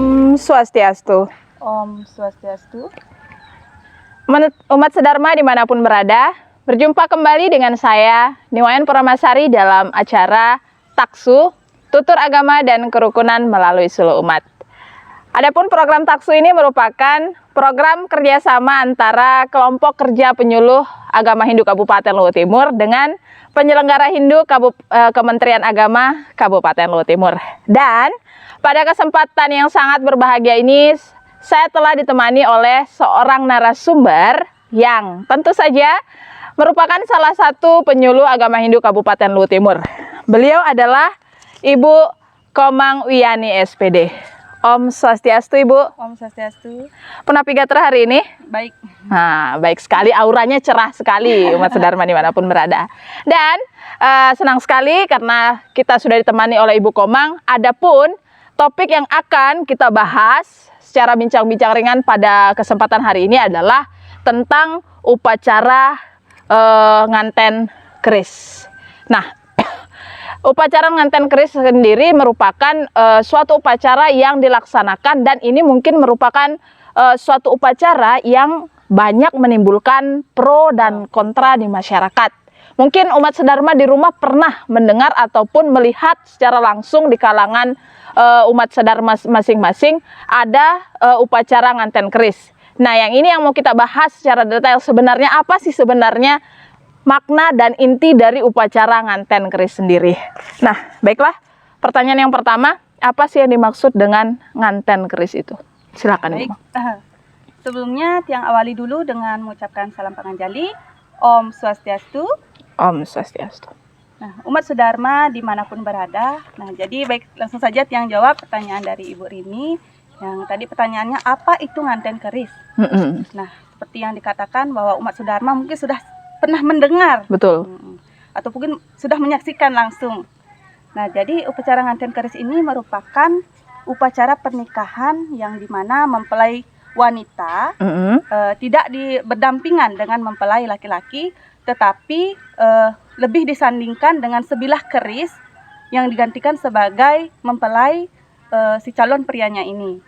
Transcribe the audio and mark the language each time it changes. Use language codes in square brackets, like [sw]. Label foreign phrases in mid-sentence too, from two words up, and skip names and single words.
[ban] Om Swastiastu. Om Swastiastu. [id] Umat sedharma dimanapun berada, berjumpa kembali dengan saya, Niwayan Puramasari dalam acara Taksu, Tutur Agama dan Kerukunan melalui Suluh Umat. Adapun program Taksu ini merupakan program kerjasama antara kelompok kerja penyuluh agama Hindu Kabupaten Luwu Timur dengan penyelenggara Hindu Kementerian Agama Kabupaten Luwu Timur. Dan pada kesempatan yang sangat berbahagia ini, saya telah ditemani oleh seorang narasumber yang tentu saja merupakan salah satu penyuluh agama Hindu Kabupaten Luwu Timur. Beliau adalah Ibu Komang Wiyani SPD. [ban] Om Swastiastu, Ibu. Om Swastiastu. Punapi Gatra [id] hari ini? Baik. Nah, baik sekali, auranya cerah sekali umat sedharma dimanapun berada. Dan senang sekali karena kita sudah ditemani oleh Ibu Komang. Adapun topik yang akan kita bahas secara bincang-bincang ringan pada kesempatan hari ini adalah tentang upacara nganten keris. Nah, upacara nganten keris sendiri merupakan suatu upacara yang dilaksanakan, dan ini mungkin merupakan suatu upacara yang banyak menimbulkan pro dan kontra di masyarakat. Mungkin umat sedharma di rumah pernah mendengar ataupun melihat secara langsung di kalangan umat sedharma masing-masing ada upacara nganten keris. Nah, yang ini yang mau kita bahas secara detail, sebenarnya apa sih sebenarnya makna dan inti dari upacara nganten keris sendiri. Nah, baiklah, pertanyaan yang pertama, apa sih yang dimaksud dengan nganten keris itu? Silakan. Baik. Sebelumnya tiang awali dulu dengan mengucapkan salam panganjali. [ban] Om Swastiastu. Om Swastiastu. [id] Nah, umat sedharma dimanapun berada. Nah, jadi baik, langsung saja tiang jawab pertanyaan dari Ibu Rini. Yang tadi pertanyaannya, apa itu nganten keris? Nah, seperti yang dikatakan bahwa umat sedharma mungkin sudah pernah mendengar, betul, atau mungkin sudah menyaksikan langsung. Nah, jadi upacara nganten keris ini merupakan upacara pernikahan yang dimana mempelai wanita tidak berdampingan dengan mempelai laki-laki, tetapi lebih disandingkan dengan sebilah keris yang digantikan sebagai mempelai si calon prianya ini.